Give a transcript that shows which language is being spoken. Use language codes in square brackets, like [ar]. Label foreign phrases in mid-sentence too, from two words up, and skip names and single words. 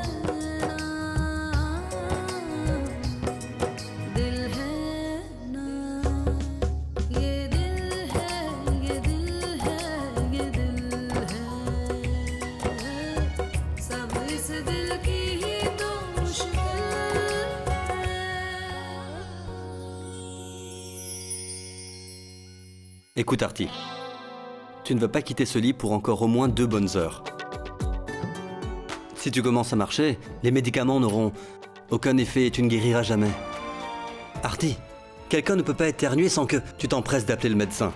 [hi] ना ये दिल है ये दिल है ये दिल है सब इस दिल की ही तो मुश्किल है [fr] Écoute Artie, tu ne vas pas quitter ce lit pour encore au moins 2 bonnes heures. Si tu commences à marcher, les médicaments n'auront aucun effet et tu ne guériras jamais. Artie, quelqu'un ne peut pas éternuer sans que tu t'empresses d'appeler le médecin.